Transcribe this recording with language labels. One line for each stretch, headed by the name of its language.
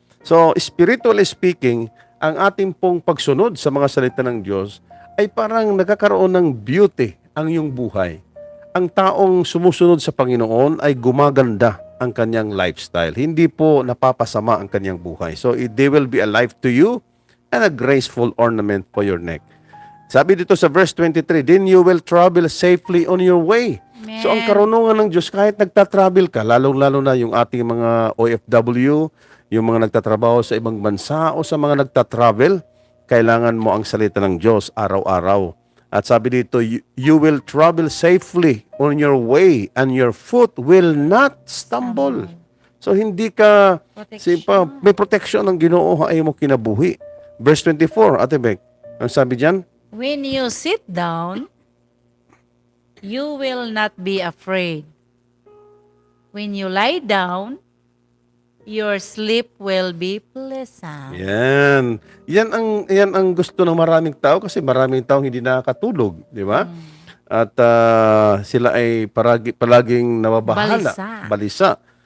Filipino: So, spiritually speaking, ang ating pong pagsunod sa mga salita ng Diyos ay parang nagkakaroon ng beauty ang iyong buhay. Ang taong sumusunod sa Panginoon ay gumaganda ang kanyang lifestyle. Hindi po napapasama ang kanyang buhay.
English: So, they will be a life to you and a graceful ornament for your neck.
Filipino: Sabi dito sa verse 23,
English: then you will travel safely on your way. Amen.
Filipino: So, ang karunungan ng Diyos, kahit nagtatravel ka, lalong-lalo na yung ating mga OFW, yung mga nagtatrabaho sa ibang bansa o sa mga nagtatravel, kailangan mo ang salita ng Diyos araw-araw. At sabi dito,
English: you will travel safely on your way and your foot will not stumble.
Filipino: So, hindi ka, may protection ng Ginoo ay mo kinabuhi. Verse 24, Ate Beck, ang sabi diyan?
English: When you sit down, you will not be afraid. When you lie down, your sleep will be pleasant.
Filipino: Yan. Yan ang gusto ng maraming tao kasi maraming tao hindi nakakatulog, di ba? At sila ay palaging nababahala, balisa.